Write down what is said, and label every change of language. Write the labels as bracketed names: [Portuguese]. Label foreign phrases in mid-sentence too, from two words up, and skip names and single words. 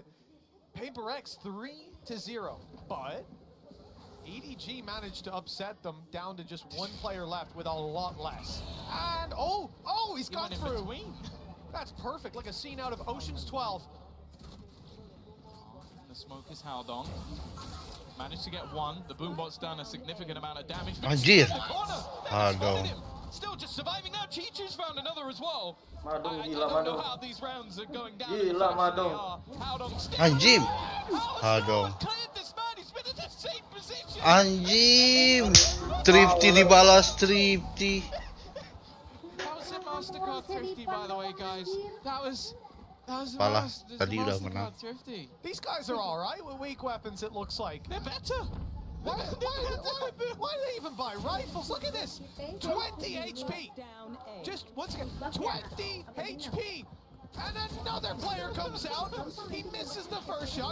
[English] Paper X 3-0, but EDG managed to upset them down to just one player left with a lot less. And he's got through. That's perfect, like a scene out of Ocean's 12. The smoke is held on. Managed to get one. The boombot's done a significant amount of damage. [Indonesian] Anjir. Aduh. [English] Still just surviving now. Chichu's found another as well. I don't know how these rounds are going down. [Indonesian] Anjim. Aduh. Anjim. Thrifty dibalas Thrifty. [English] That was a Mastercard Thrifty, by the way, guys. That was [Indonesian] Palah, tadi udah menang. [English] These guys are all right with weak weapons. It looks like they're better. Why do they even buy rifles? Look at this, 20 HP. Just once again, 20 HP. And another player comes out. He misses the first shot.